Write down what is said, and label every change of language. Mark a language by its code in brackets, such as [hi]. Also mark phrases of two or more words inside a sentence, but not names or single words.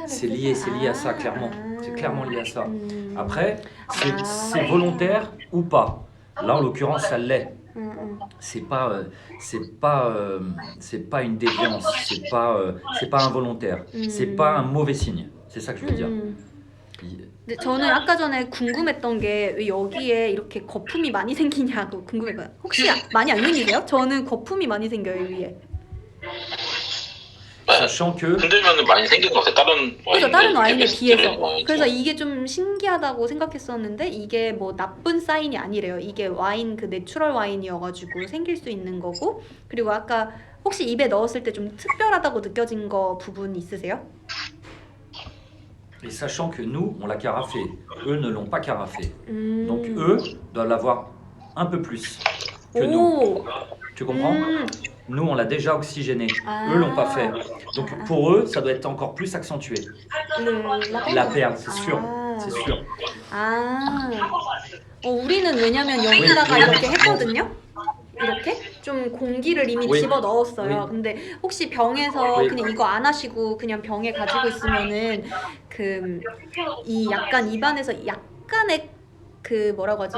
[fr] C'est lié à ça, clairement. C'est clairement lié à ça. Après, c'est volontaire ou pas. Là, en l'occurrence, ça l'est. C'est pas une déviance. C'est pas involontaire. C'est pas un mauvais signe. C'est ça que je veux dire. [ko] 근데 저는 아까 전에 궁금했던 게 왜 여기에 이렇게 거품이 많이 생기냐고 궁금했거든요. 혹시 많이 안 생기세요? 저는 거품이 많이 생겨요 위에. [fr] Sachant que [ko] 흔들면 많이 생긴 것 같아. 다른 와인에 비해서. 그래서 이게 좀 신기하다고 생각했었는데 이게 뭐 나쁜 사인이 아니래요. 이게 와인 그 내추럴 와인이어가지고 생길 수 있는 거고. 그리고 아까 혹시 입에 넣었을 때 좀 특별하다고 느껴진 거 부분 있으세요? [fr] Et sachant que nous, on l'a carafé, eux ne l'ont pas carafé. Donc eux doivent l'avoir un peu plus que nous. Tu comprends? Nous, on l'a déjà oxygéné. Eux l'ont pas fait. Donc pour eux, ça doit être encore plus accentué. La perle, c'est sûr. C'est sûr. [ko] 우리는 왜냐면 여기다가 이렇게 했거든요. 이렇게 좀 공기를 이미 집어 넣었어요. 근데 혹시 병에서 그냥 이거 안 하시고 그냥 병에 가지고 있으면은 그 이 약간 입안에서 약간의 그 뭐라고 하지?